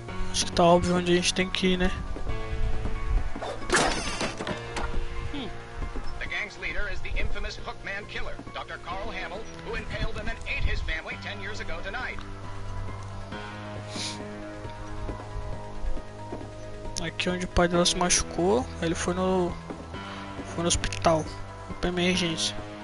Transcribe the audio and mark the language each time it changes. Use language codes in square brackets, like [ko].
[pt] Acho que tá óbvio onde a gente tem que ir, né? [en] The gang's leader is the infamous Hookman killer, Dr. Carl Hamill, who impaled and then ate his family 10 years ago tonight. [pt] Aqui onde o pai dela se machucou, ele foi no hospital, pra emergência.